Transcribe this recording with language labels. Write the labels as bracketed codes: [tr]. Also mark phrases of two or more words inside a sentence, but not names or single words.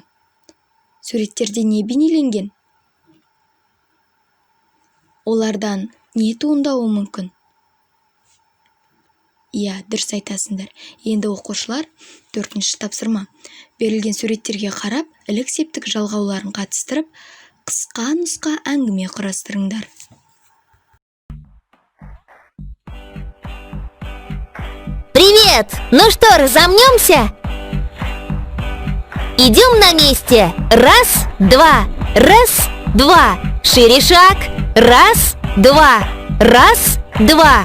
[kk] Суреттерде не бейнеленген? Олардан не туындауы мүмкін? Иә, дұрыс айтасыңдар. Енді оқушылар 4-ші тапсырма. Берілген суреттерге қарап, ілік септік жалғауларын қатыстырып, қысқа нұсқа әңгіме құрастырыңдар. [ru] Привет! Ну что, разомнемся? Идем на месте. Раз, два. Раз, два. Шире шаг. Раз, два. Раз, два.